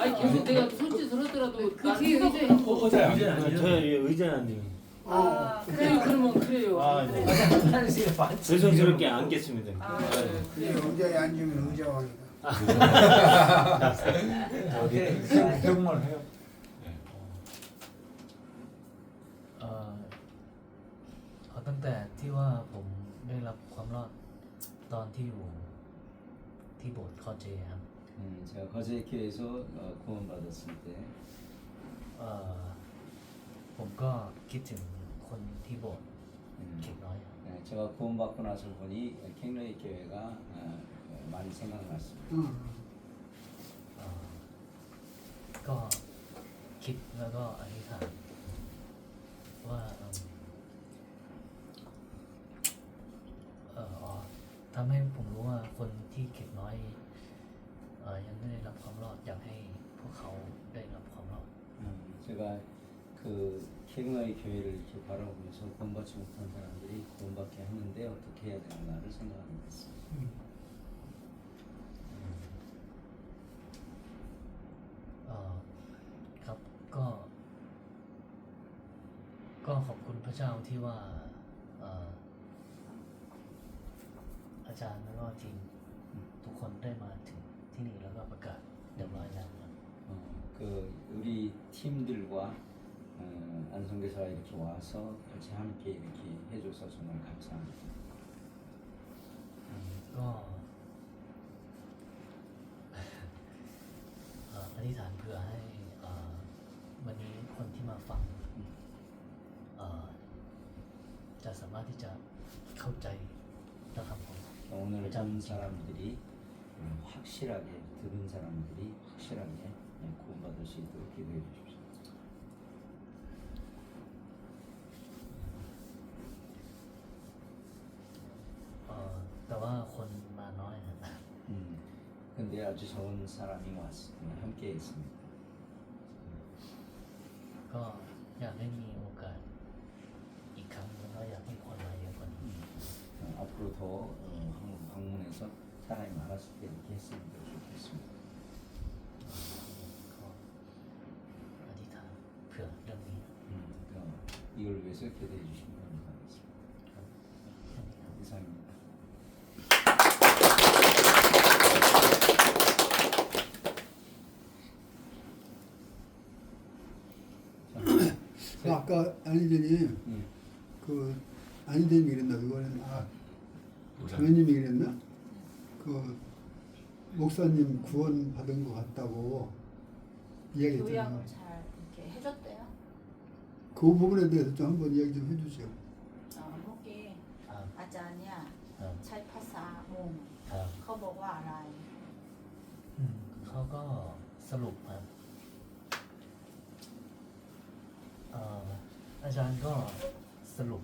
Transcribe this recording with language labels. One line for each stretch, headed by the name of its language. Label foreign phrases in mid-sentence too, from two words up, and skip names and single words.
Korean: 아니 계속 내가 손짓을 하더라도 그 나는 뒤에 생각을 의자에 하고 의자 아니에요? 저 의자님. 아 그래요. 그러면 그래요. 아 네. 조심스럽게 앉겠습니다. 아, 네, 그래요. 의자에 앉으면 의자왕이다. 태국말 해요.
Thai: เอาตั้งแต่ที่ว่าผมได้รับความรอดตอนที่อยู่ที่โบสถ์คอเจครับ
Korean: 제가 거제 교회에서 구원받았을 때
Thai: ผมก็คิดถึงคนที่โบสถ์เข็กน้อยครับ
Korean: 제가 구원받고 나서 보니 캥러이 교회가 많이 생각났습니다.
Thai: ก็คิดแล้วก็อธิษฐานว่าทำให้ผมรู้ว่าคนที่เข็กน้อยยังไม่ได้รับความรอดอยากให้พวกเขาได้รับความรอด
Korean: 제가 그 캥러이 교회를 이렇게 바라보면서 구원받지 못한 사람들이 구원받게 했는데 어떻게 해야 되나를 생각하게 됐습니다.
Thai: ครับก็ขอบคุณพระเจ้าที่ว่าอาจารย์แล้วก็ทีมทุกคนได้มาถึงที่นี่แล้วก็ประกาศเรียบร้อยแล้วครับ
Korean: 그 우리 팀들과 안성교사가 이렇게 와서 같이 함께 이렇게 해줘서 정말 감사합니다.
Thai: ก็อธิษฐานเพื่อให้วันนี้คนที่มาฟังจะสามารถที่จะเข้าใจนะครับผม
Korean: 오늘 본 사람들이 확실하게 들은 사람들이 확실하게 구원받을 수 있도록 기도해 주십시오.
Thai: แต่ว่าคนมาน้อยนะ
Korean: 근데 아주 적은 사람이 왔습니다. 함께 있습니다.
Thai: ก็อยากให้มีโอกาสอีกครั้งแล้วก็อยากให้คนมาเยอะกว่านี้
Korean: 앞으로 더 한국 방문해 통해서 사람이 많았을 때 이렇게 했으면 더 좋겠습니다.
Thai: ก็อธิษฐานเผื่อเรื่องนี้
Korean: 이걸 위해서 기도해 주시면 감사하겠습니다.
Thai: ครับแค่นี้ครับ
Korean: 이상입니다. 그 아까 안희진이 그 안희진이 그랬나 그거는 장현님이 그랬나 그 목사님 구원 받은 것 같다고 이야기했잖아요. 요약을 잘 이렇게 해줬대요. 그 부분에 대해서 좀 한번 이야기 좀 해주세요.
Thai: มื่อกี้ ครับ อาจารย์เนี่ย ครับ ใช้ภาษามง ครับ เขาบอกว่าอะไร เขาก็สรุปครับอาจารย์ก็สรุป